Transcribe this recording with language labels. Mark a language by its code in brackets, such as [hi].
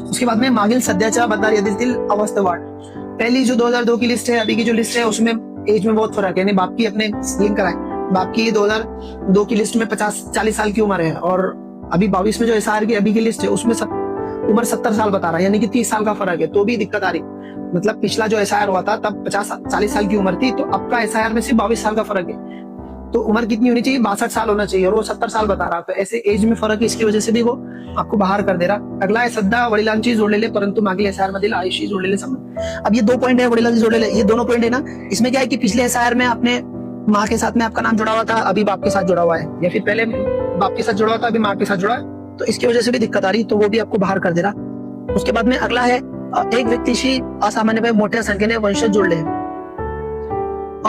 [hi] उसके बाद में [mr] मागील सध्याच्या मतदार यादीतील अवस्था वाढ। [hi] पहली जो 2002 की लिस्ट है, अभी की जो लिस्ट है उसमें एज में बहुत फर्क है, यानी बाप की अपने लिंक कराए, बाप की 2002 की लिस्ट में 40 साल की उम्र है और अभी 22 में जो एसआईआर की अभी की लिस्ट है उसमें उम्र 70 साल बता रहा है, यानी कि 30 साल का फर्क है, तो भी दिक्कत आ रही। मतलब पिछला जो एसआईआर हुआ था तब 40 साल की उम्र थी, तो अब का एसआईआर में सिर्फ 22 साल का फर्क है। तो उम्र कितनी होनी चाहिए, 62 साल होना चाहिए और वो 70 साल बता रहा। तो ऐसे एज में फर्क है, इसकी वजह से भी वो आपको बाहर कर दे रहा। अगला है [mr] सध्या वडिलांची जोडलेले परंतु मागील एसआईआर मधील आईशी जोडलेले संबंध। [hi] अब ये 2 पॉइंट है, [mr] वडिलांची जोडलेले, [hi] ये दोनों पॉइंट है ना, इसमें क्या है कि पिछले एसआईआर में आपने माँ के साथ में आपका नाम जुड़ा हुआ था, अभी बाप के साथ जुड़ा हुआ है, या फिर पहले बाप के साथ जुड़ा हुआ था अभी माँ के साथ जुड़ा है, तो इसकी वजह से भी दिक्कत आ रही, तो वो भी आपको बाहर कर दे रहा। उसके बाद में अगला है [mr] एक व्यक्तीशी असामान्यपणे मोठ्या संख्येने वंशज जोडले हैं।